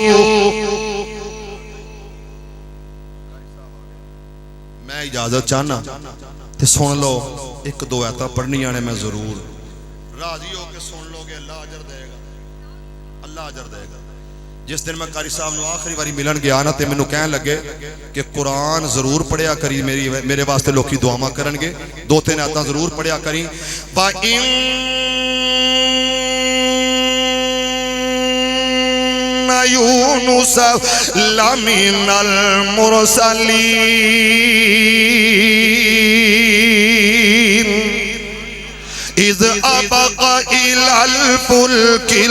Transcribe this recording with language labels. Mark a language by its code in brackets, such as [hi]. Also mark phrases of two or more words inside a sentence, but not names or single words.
[pa] میں اجازت چاہنا تے سن لو ایک دو آیتاں پڑھنی آنے میں ضرور راضی ہو کے سن لو گے اللہ اجر دے گا, اللہ اجر دے گا. جس دن میں قاری صاحب نو آخری باری ملن گیا نا تے مینوں کہن لگے کہ قرآن ضرور پڑھیا کری, میرے واسطے لوکی دعاواں کرن گے, 2-3 آیتاں ضرور پڑھیا کری. [ar] وَإِنَّ يُونُسَ لَمِنَ الْمُرْسَلِينَ اذ ابق الى الفلك